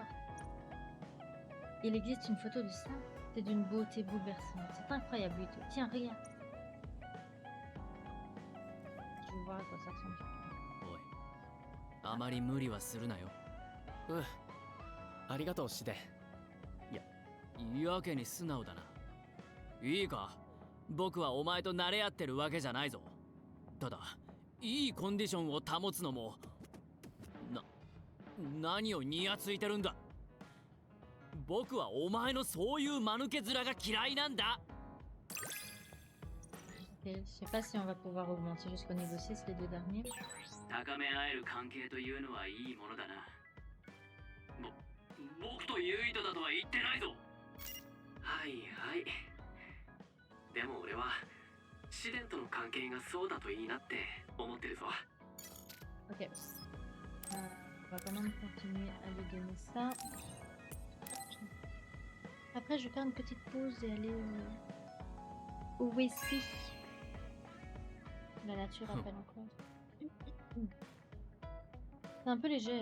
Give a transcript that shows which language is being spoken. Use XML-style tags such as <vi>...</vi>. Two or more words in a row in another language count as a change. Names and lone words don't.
<fr>Il existe une photo de ça, c'est d'une beauté bouleversante, c'est incroyable. Tiens, regarde. Je veux voir à quoi ça ressemble.</fr> <ja>おい、あまり無理はするなよ。ありがとうシデン。やけに素直だな。いいか、僕はお前と慣れ合ってるわけじゃないぞ。ただいいコンディションを保つのも何をニヤついてるんだ。僕はお前のそういう間抜け面が嫌いなんだ。</ja> <fr>Ok, je sais pas si on va pouvoir augmenter jusqu'au niveau 6 les deux derniers.</fr> <ja>高め合える関係というのはいいものだな。僕とユイトだとは言ってないぞ。はいはい。でも俺は試練との関係がそうだといいなって思ってるぞ。</ja> <fr>Ok. On va quand même continuer à lui donner ça. Après, je vais faire une petite pause et aller au Wesley. La nature appelle encore. C'est un peu léger.</fr>